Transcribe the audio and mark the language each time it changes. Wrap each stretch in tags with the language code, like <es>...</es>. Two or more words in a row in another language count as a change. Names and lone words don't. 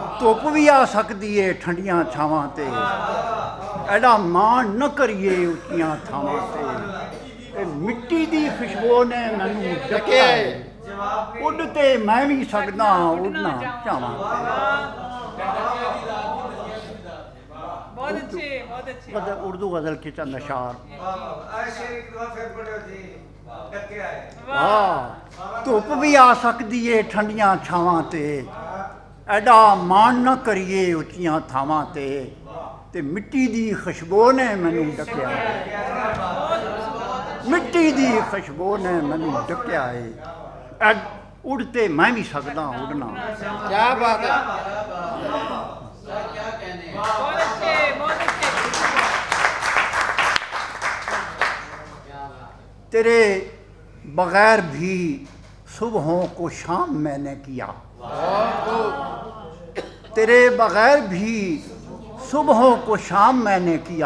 <pa>ਧੁੱਪ ਵੀ ਆ ਸਕਦੀ ਏ ਠੰਡੀਆਂ ਛਾਵਾਂ ਤੇ. ਐਡਾ ਮਾਣ ਨਾ ਕਰੀਏ ਉੱਚੀਆਂ ਥਾਵਾਂ ਤੇ ਮਿੱਟੀ ਦੀ ਖੁਸ਼ਬੂ ਨੇ ਮੈਨੂੰ ਡਕਿਆ ਏ. ਉੱਡ ਤੇ ਮੈਂ ਵੀ ਸਕਦਾ ਉੱਡਣਾ ਚਾਹਾਂ.</pa> <ur>بہت اچھے, بہت اچھے. اردو غزل کے چند اشعار.</ur> <pa>ਧੁੱਪ ਵੀ ਆ ਸਕਦੀ ਏ ਠੰਡੀਆਂ ਛਾਵਾਂ ਤੇ. ਐਡਾ ਮਾਣ ਨਾ ਕਰੀਏ ਉੱਚੀਆਂ ਥਾਵਾਂ ਤੇ ਮਿੱਟੀ ਦੀ ਖੁਸ਼ਬੂ ਨੇ ਮੈਨੂੰ ਡਕਿਆ. ਮਿੱਟੀ ਦੀ ਖੁਸ਼ਬੂ ਨੇ ਮੈਨੂੰ ਡਕਿਆ ਏ. ਉੱਡ ਤੇ ਮੈਂ ਵੀ ਸਕਦਾ ਉੱਡਣਾ.</pa> <ur>کیا بات ہے. بہت اچھے, بہت اچھے. تیرے بغیر بھی صبحوں کو شام میں نے کیا. تیرے بغیر بھی صبحوں کو شام میں نے کیا.</ur>